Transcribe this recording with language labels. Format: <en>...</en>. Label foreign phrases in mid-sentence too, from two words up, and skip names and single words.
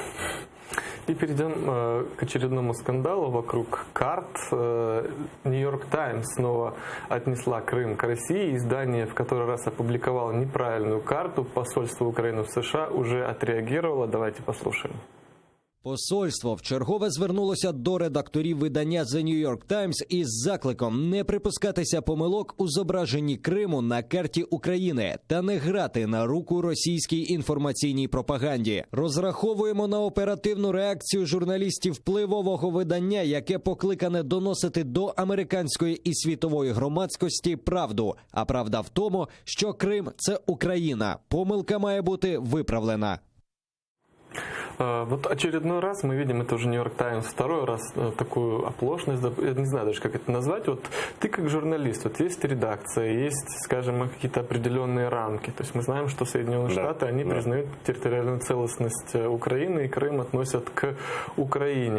<ru>И перейдем к очередному скандалу вокруг карт. Нью-Йорк Таймс снова отнесла Крым к России. Издание в который раз опубликовало неправильную карту. Посольство Украины в США уже отреагировало. Давайте послушаем.</ru> <uk>Посольство вчергове звернулося до редакторів видання The New York Times із закликом не припускатися помилок у зображенні Криму на карті України та не грати на руку російській інформаційній пропаганді. Розраховуємо на оперативну реакцію журналістів впливового видання, яке покликане доносити до американської і світової громадськості правду. А правда в тому, що Крим – це Україна. Помилка має бути виправлена.</uk> <ru>Вот очередной раз мы видим, это уже Нью-Йорк Таймс, второй раз такую оплошность, я не знаю даже, как это назвать. Вот ты как журналист, вот есть редакция, есть, скажем, какие-то определенные рамки. То есть мы знаем, что Соединенные Штаты, они признают территориальную целостность Украины, и Крым относят к Украине.</ru>